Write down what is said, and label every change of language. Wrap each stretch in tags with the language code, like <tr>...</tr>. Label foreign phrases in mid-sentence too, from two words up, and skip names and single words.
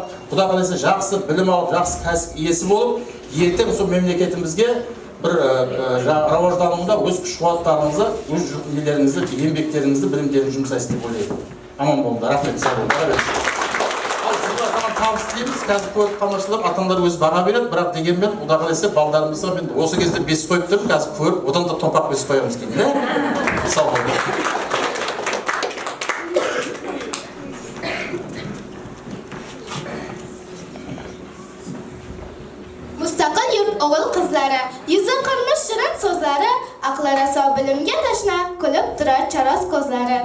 <kk>Құда қаласа жақсы білім алып, жақсы кәсіп иесі болып, ертең сол мемлекетімізге бір рауаждануында өз күш-қуаттарыңызды, өз нелеріңізді, еңбектеріңізді, білімдеріңізді жұмсайсыз деп ойлаймын. Аман болыңдар, рахмет, сау болыңдар. Ал сіздерге табыс тілейміз. Қазір көріп қалмаушылар ата-аналар өзі баға береді, бірақ дегенмен Құда қаласа балдарымызға мен осы кезде 5 қойып тұрмын, қазір көріп, одан да томпақ 5 қоямыз кейін. Сау болыңдар.</kk> <uz>Mustaqil yurt o'g'il qizlari, yuzi qilmish shirin so'zlari, aqli raso bilimga tashna, kulib turar charos ko'zlari.</uz>